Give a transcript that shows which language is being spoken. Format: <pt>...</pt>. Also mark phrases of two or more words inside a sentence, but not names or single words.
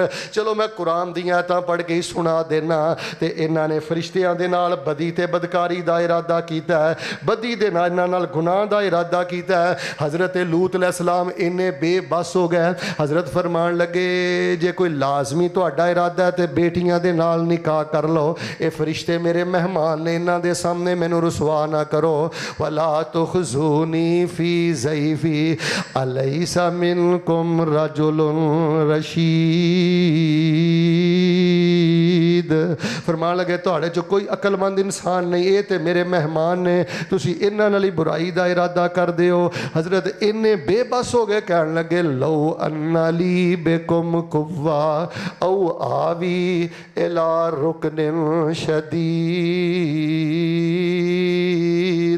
<pa>چلو میں قرآن دی آیتاں پڑھ کے ہی سنا دینا۔ تے انہاں نے فرشتیاں دے نال بدی تے بدکاری دا ارادہ کیتا ہے، بدی دے نال انہاں نال گناہ دا ارادہ کیتا ہے. حضرت لوط علیہ السلام انے بے بس ہو گئے۔ حضرت فرمان لگے جے کوئی لازمی تہاڈا ارادہ ہے تو بیٹیاں دے نال نکاح کر لو. یہ فرشتے میرے مہمان نے، انہاں دے سامنے مینوں رسوا نہ کرو.</pa> <ar>ولا تخزون في ضيفي أليس منكم رجل رشيد.</ar> <pa>فرمان لگے تہاڈے چوں کوئی عقلمند انسان نہیں، یہ تو میرے مہمان نے، تسی انہاں نال برائی دا ارادہ کردے ہو. حضرت انے بے بس ہو گئے، کہنے لگے</pa> <ar>لو أن لي بكم قوة أو آوي إلى ركن شديد.</ar>